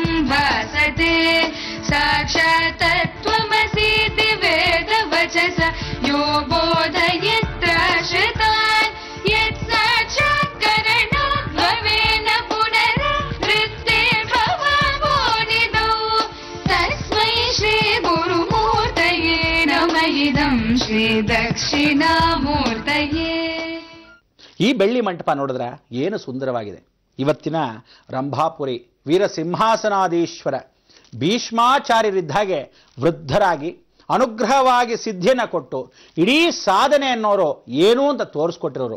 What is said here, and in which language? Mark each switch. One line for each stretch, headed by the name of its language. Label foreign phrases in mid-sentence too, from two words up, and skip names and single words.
Sanskrit: भासते साक्षात् तत्त्वमसीति वेदवचसा यो बोधयत्राश्रितान् यत् साक्षात्करणोद्भवेन पुनरावृत्ते भवाभोनिधौ तस्मै श्रीगुरुमूर्तये नम इदं श्रीदक्षिणामूर्तये.
Kannada: ಈ ಬೆಳ್ಳಿ ಮಂಟಪ ನೋಡಿದ್ರೆ ಏನು ಸುಂದರವಾಗಿದೆ. ಇವತ್ತಿನ ರಂಭಾಪುರಿ ವೀರಸಿಂಹಾಸನಾಧೀಶ್ವರ ಭೀಷ್ಮಾಚಾರ್ಯರಿದ್ದ ಹಾಗೆ ವೃದ್ಧರಾಗಿ ಅನುಗ್ರಹವಾಗಿ ಸಿದ್ಧಿಯನ್ನು ಕೊಟ್ಟು ಇಡೀ ಸಾಧನೆ ಅನ್ನೋರು ಏನು ಅಂತ ತೋರಿಸ್ಕೊಟ್ಟಿರೋರು.